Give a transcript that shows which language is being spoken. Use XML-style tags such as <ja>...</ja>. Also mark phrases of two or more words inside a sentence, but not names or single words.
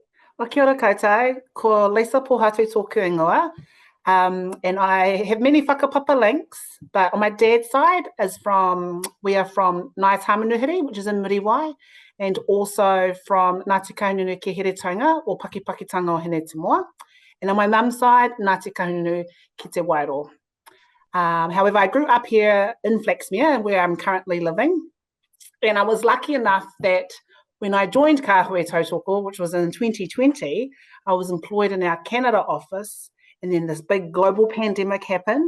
<mi>Wa kia ora koutou, ko Lisa Pohatu tōku ingoa,</mi> <en>and I have many whakapapa links, but on my dad's side we are from Ngāi Tāmanuhiri, which is in Muriwai, and also from Ngāti Kahungunu ki Heretonga, or Pakipakitanga o Hene Te Moa, and on my mum's side, Ngāti Kahungunu ki Te Wairoa. However, I grew up here in Flaxmere, where I'm currently living, and I was lucky enough that when I joined Kāhui Tautoko, which was in 2020, I was employed in our Canada office, and then this big global pandemic happened.</en>